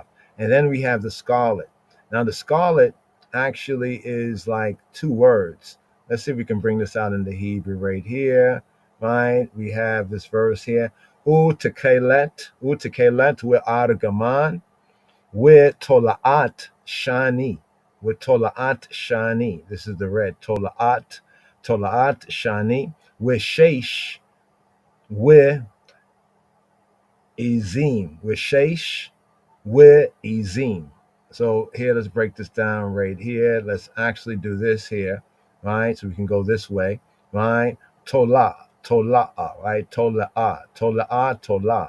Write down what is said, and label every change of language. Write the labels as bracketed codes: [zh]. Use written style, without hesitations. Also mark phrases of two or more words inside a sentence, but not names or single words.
[en] And then we have the scarlet. Now the scarlet actually is like 2 words. Let's see if we can bring this out in the Hebrew right here, right? We have this verse here. Utekelet with argaman, with [he] תולעת שני, [en] This is the red, [he] תולעת שני, [en] with sheish, with ezim, with ezim. So here, let's break this down right here. Let's actually do this here, right? So we can go this way, right? Tolah, right? Tolah.